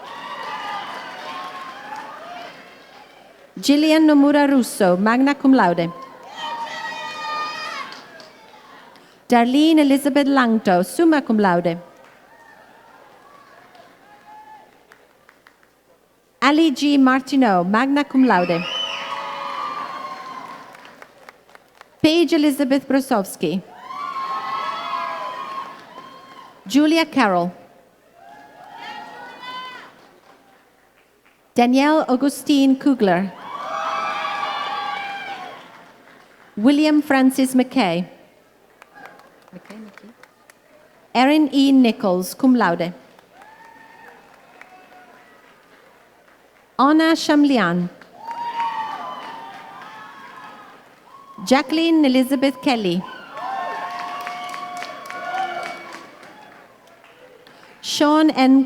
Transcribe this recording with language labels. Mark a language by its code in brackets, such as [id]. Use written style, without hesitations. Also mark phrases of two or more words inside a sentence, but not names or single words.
[en] Gillian Nomura Russo, [la] magna cum laude. [en] Darlene Elizabeth Langto, [la] summa cum laude. [en] Ali G. Martineau, [la] magna cum laude. [en] Paige Elizabeth Brosowski. Julia Carroll. Danielle Augustine Kugler. William Francis McKay. Erin E. Nichols, [la] cum laude. [en] Anna Shamlian. Jacqueline Elizabeth Kelly. Sean N.